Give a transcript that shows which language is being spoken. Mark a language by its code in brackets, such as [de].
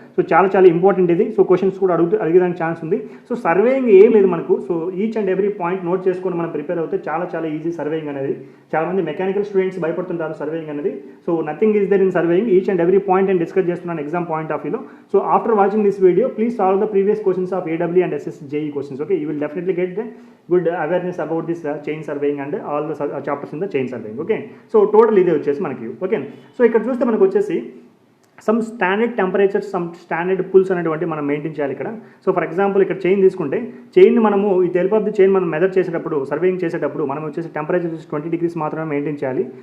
[te] So చాలా important ఇది. So questions కూడా అడిగేదానికి ఛాన్స్ ఉంది. సో సర్వేయింగ్ ఏం లేదు మనకు. So each and every point note చేసుకొని మనం ప్రిపేర్ అవుతే చాలా ఈజీ సర్వేయింగ్ అనేది. చాలామంది మెకానికల్ స్టూడెంట్స్ భయపడుతుంటారు సర్వేయింగ్ అనేది. [en] So nothing is there in surveying. Each and every point and [te] discuss చేస్తున్నాను [en] Exam point of వ్యూలో. So after watching this video please solve the previous questions of AW and SSJE questions. Okay, you will definitely get the good awareness about this chain surveying and all the chapters in the chain surveying. [te] Okay, so total ఇదే వచ్చేసి మనకి. Okay, so ఇక్కడ చూస్తే మనకు వచ్చేసి some standard temperatures, some standard pulls అనేటువంటి మనం maintain చేయాలి ఇక్కడ. సో ఫర్ ఎగ్జాంపుల్ ఇక్కడ చైన్ తీసుకుంటే, చైన్ మనము ఈ హెల్ప్ ఆఫ్ ది చైన్ మనం మెజర్ చేసేటప్పుడు, సర్వేయింగ్ చేసేటప్పుడు మనం వచ్చేసి టెంపరేచర్ 20 degrees మాత్రమే మెయింటైన్ చేయాలి.